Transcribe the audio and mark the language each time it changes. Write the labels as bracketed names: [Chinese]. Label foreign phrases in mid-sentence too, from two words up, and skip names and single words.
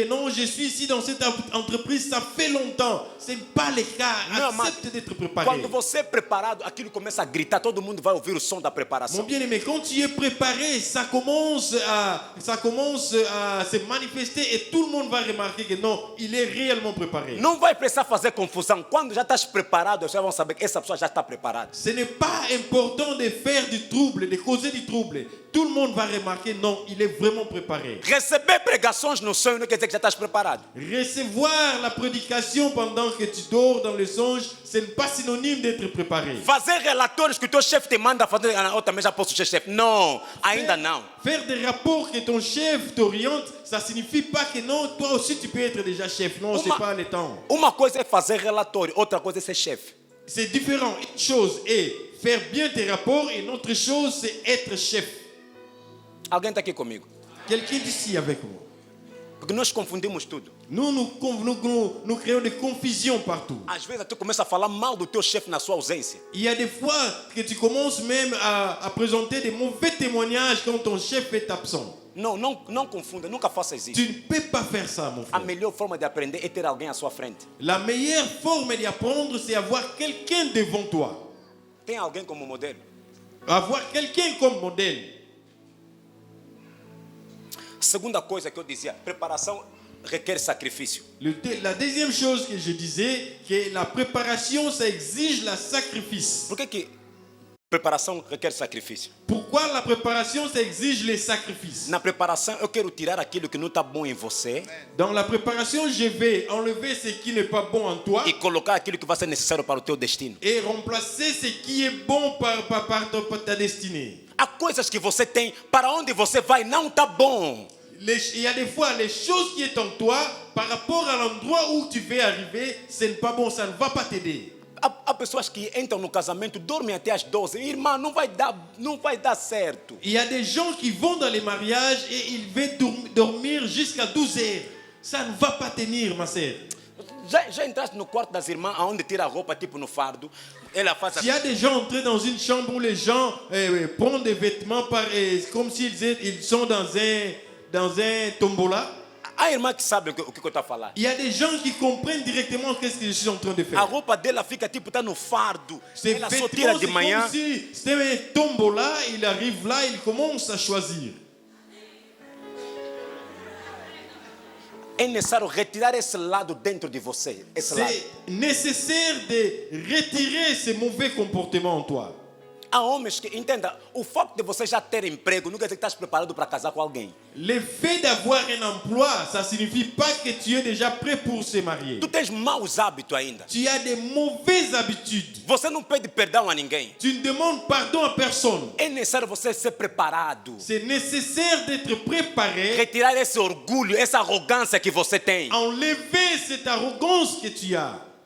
[French] Non, je suis ici dans cette entreprise, ça fait longtemps. Ce n'est pas le cas. [Portuguese] Não, mas [French] Accepte d'être préparé. [Portuguese] quando você é preparado, aquilo começa a gritar, todo mundo vai ouvir o som da [French] Mon [Portuguese] preparação. [French] bien-aimé, quand tu es préparé, ça commence à se manifester et tout le monde va remarquer que non, il est réellement préparé. [Portuguese] Não vai precisar fazer confusão. Quando já estás preparado, as pessoas vão saber que essa pessoa já está preparada. [French] Ce n'est pas important de faire du trouble, de causer du trouble. Tout le monde va remarquer, non, il est vraiment préparé. [Portuguese] Receber pregações no sonho não quer dizer que já estás preparado. [French] Recevoir la prédication pendant que tu dors dans le songe, ce n'est pas synonyme d'être préparé. [Portuguese] Fazer relatórios que o teu chefe te manda fazer, eu também já posso ser chefe. Não, ainda não. [French] Faire des rapports que ton chef t'oriente, ça signifie pas que non, toi aussi tu peux être déjà chef. Non, c'est pas le temps. [Portuguese] Uma coisa é fazer relatório, outra coisa é ser chefe. [French] C'est différent. Une chose est faire bien tes rapports et une autre chose c'est être chef. [Portuguese] Alguém está aqui comigo? [French] Quelqu'un d'ici avec moi. [Portuguese] Porque nós confundimos tudo. [French] Nous créons des confusions partout. [Portuguese] Às vezes tu começa a falar mal do teu chefe na sua ausência. [French] Il y a des fois que tu commences même à présenter des mauvais témoignages quand ton chef est absent. [Portuguese] Não confunda, nunca faça isso. [French] Tu ne peux pas faire ça, mon [Portuguese] A [French] frère. [Portuguese] melhor forma de aprender é ter alguém à sua frente. [French] La meilleure forme d'apprendre, c'est avoir quelqu'un devant toi. [Portuguese] Tem alguém como modelo. [French] Avoir quelqu'un comme modèle. [Portuguese] Segunda coisa que eu dizia, preparação requer sacrifício. [French] La deuxième chose que je disais, que la préparation, ça exige le sacrifice. [Portuguese] Por que preparação requer sacrifício? [French] Pourquoi la préparation, ça exige les sacrifices? [Portuguese] Na preparação eu quero tirar aquilo que não está bom em você [French] Dans la préparation, je vais enlever ce qui n'est pas bon en toi [Portuguese] e colocar aquilo que vai ser necessário para o teu destino. [French] et remplacer ce qui est bon par ta destinée. [Portuguese] Há coisas que você tem, para onde você vai não está bom. [French] Il y a des fois, les choses qui sont en toi, par rapport à l'endroit où tu veux arriver, ce n'est pas bon, ça ne va pas t'aider. [Portuguese] Há pessoas que entram no casamento, dormem até as 12. Irmã, não vai dar certo. [French] Il y a des gens qui vont dans les mariages et ils veulent dormir jusqu'à 12 heures. Ça ne va pas tenir, ma sœur. [Portuguese] Já entraste no quarto das irmãs, aonde tira a roupa, tipo no fardo. Ela faz [French] Il y a des gens entrés dans une chambre où les gens prennent des vêtements comme s'ils sont dans un tombola. [Portuguese] Há irmã que sabe o que eu estou a falar. [French] Il y a des gens qui comprennent directement qu'est-ce que je suis en train de [Portuguese] A [French] faire. [Portuguese] roupa dela fica tipo, tá no fardo. [French] Ces [Portuguese] Ela só [French] vêtements, [Portuguese] tira de [French] c'est [Portuguese] manhã. [French] comme si c'était un tombola, il arrive là, il commence à choisir. [Portuguese] É necessário retirar esse lado dentro de você. Esse lado. [French] C'est nécessaire de retirer ces mauvais comportements en toi. [Portuguese] Há homens que, entenda, o fato de você já ter emprego não quer dizer que estás preparado para casar com alguém. [French] Le fait d'avoir un emploi, ça ne signifie pas que tu es déjà prêt pour se marier. [Portuguese] Tu tens maus hábitos ainda. [French] Tu as des mauvaises habitudes. [Portuguese] Você não pede perdão a ninguém. [French] Tu ne demandes pardon à personne. [Portuguese] É necessário você ser preparado. [French] C'est nécessaire d'être préparé, [Portuguese] Retirar esse orgulho, essa arrogância que você tem. [French] enlever cette arrogance que tu as.